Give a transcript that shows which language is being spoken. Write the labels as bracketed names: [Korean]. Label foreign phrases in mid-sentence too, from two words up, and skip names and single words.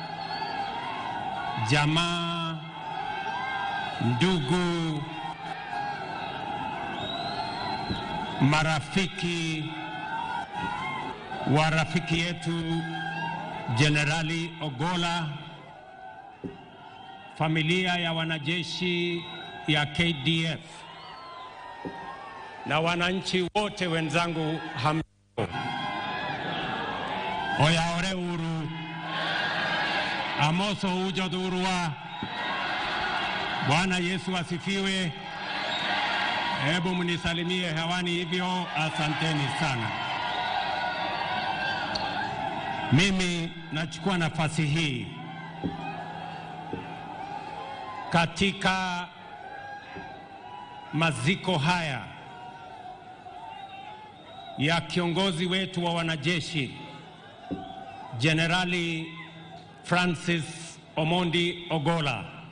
[Swahili] jamaa, ndugu, marafiki wa rafiki yetu Jenerali Ogolla, familia ya wanajeshi ya KDF na wananchi wote wenzangu, hamjambo. [Luo (Kenya and Tanzania)] Oya ore uru amoso ujo durua. [Swahili] Bwana Yesu asifiwe. Hebu mnisalimie hewani hivyo. Asanteni sana. Mimi nachukua nafasi hii katika maziko haya ya kiongozi wetu wa wanajeshi Jenerali Francis Omondi Ogolla,